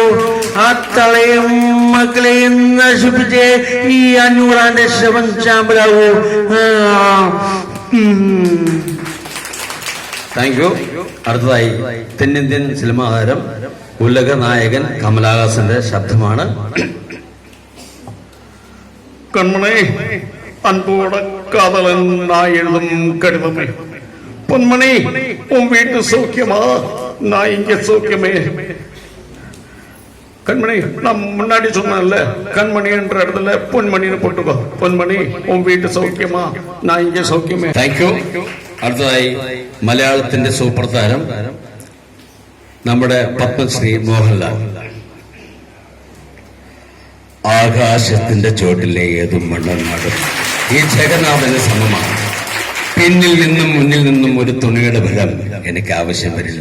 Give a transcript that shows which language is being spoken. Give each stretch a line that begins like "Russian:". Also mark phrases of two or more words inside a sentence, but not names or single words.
Malayalam: ആ തളയും മക്കളെയും നശിപ്പിച്ച് ഈ 500 ശവം ചാമ്പലാവൂ.
English: thank you.
Malayalam: അടുത്തതായി തെന്നിന്ത്യൻ സിനിമാ താരം ഉലക നായകൻ കമലഹാസന്റെ ശബ്ദമാണ്.
Tamil: கண்மணி அன்போட காதலன் நான் எழுதும் கடிதமே. பொன்மணி உன் வீட்டு சௌக்கியமா? நான் இங்க சௌக்கியமே. கண்மணி நான் முன்னாடி சொன்னேன்ல, கண்மணி என்ற இடத்துல பொன்மணின்னு போட்டுக்கோ. பொன்மணி உன் வீட்டு சௌக்கியமா? நான் இங்க சௌக்கியமே.
English: thank you.
Malayalam: അടുത്തതായി മലയാളത്തിന്റെ സൂപ്പർ താരം നമ്മുടെ പത്മശ്രീ മോഹൻലാൽ. ആകാശത്തിന്റെ ചോട്ടിലെ ഏതും മണ്ണനാടും ഈ ജഗന്നാഥന് സമമാണ്. പിന്നിൽ നിന്നും മുന്നിൽ നിന്നും ഒരു തുണിയുടെ ബലം എനിക്ക് ആവശ്യം വരില്ല.